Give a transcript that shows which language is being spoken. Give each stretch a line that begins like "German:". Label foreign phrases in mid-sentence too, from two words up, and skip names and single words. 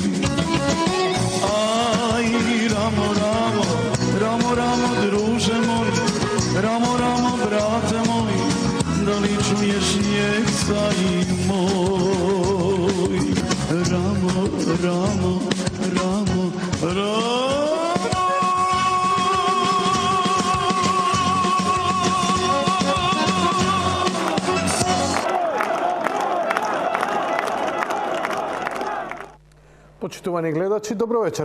Serbian: Aj, Ramo, Ramo, Ramo, Ramo, druže moj, Ramo, Ramo, brate moj, da li čuješ jecaj moj? Ramo, Ramo, Ramo, Ramo.
Macedonian: Почитувани гледачи, добро вечер.